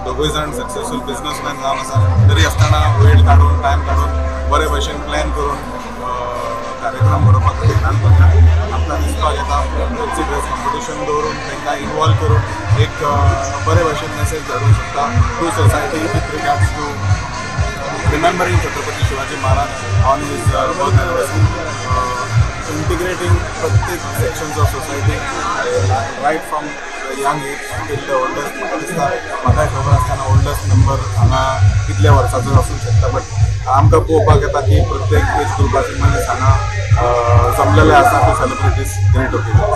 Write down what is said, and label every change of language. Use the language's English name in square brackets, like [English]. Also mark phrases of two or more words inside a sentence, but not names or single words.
[Konkani] दोगूय जाण [English] successful businessman [Konkani] जावन आसा तरी आसतना वेळ काडून टायम काडून बरे भशेन प्लॅन करून कार्यक्रम घडोवपा खातीर आमकां दिसपाक येता [English] fancy dress competition [Konkani] दवरून तांकां इनवॉल्व करून एक बरे भशेन मेसेज धाडूंक शकता [English] to society with regards to remembering Chhatrapati Shivaji Maharaj on his birth anniversary, integrating [Konkani] प्रत्येक [English] sections of society right from young age till the oldest. [Konkani] म्हाका दिसता म्हाकाय खबर आसतना [English] oldest member [Konkani] हांगा कितल्या वर्साचो आसूंक शकता, बट आमकां पळोवपाक येता की प्रत्येक एज ग्रुपाचे मनीस हांगा जमलेले आसा [English] to celebrate this great occasion.